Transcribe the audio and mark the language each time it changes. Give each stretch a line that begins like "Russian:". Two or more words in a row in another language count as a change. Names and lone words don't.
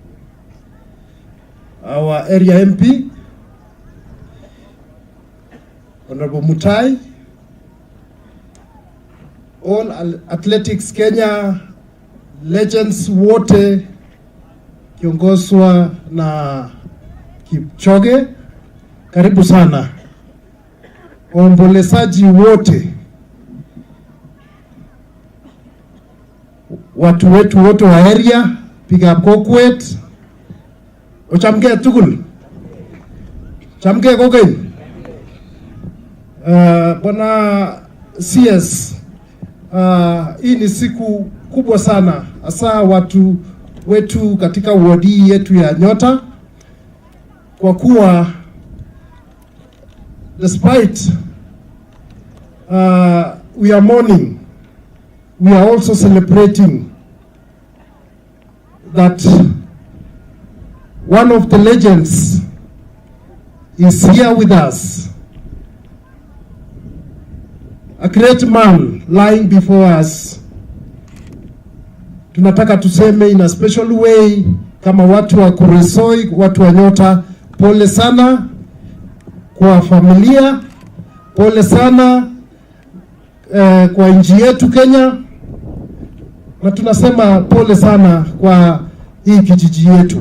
English: Our area MP, Honorable Mutai, all Athletics Kenya legends
Swahili: wote kiongozwa na Kipchoge, karibu sana. Waombolezaji wote, watu wetu wote wa area, piga Kokwet,
Kalenjin: ochamge tugul, chamge kogen.
Swahili: Bwana CS, hii ni siku kubwa sana, hasa watu wetu katika wadi yetu ya Nyota, kwa kuwa
English: despite we are mourning, we are also celebrating that one of the legends is here with us, a great man lying before us.
Swahili: Tunataka tuseme
English: in a special way
Swahili: kama watu wa Kuresoi, watu wa Nyota, pole sana kwa familia, pole sana kwa nchi yetu Kenya, na tunasema pole sana kwa hii kijiji yetu.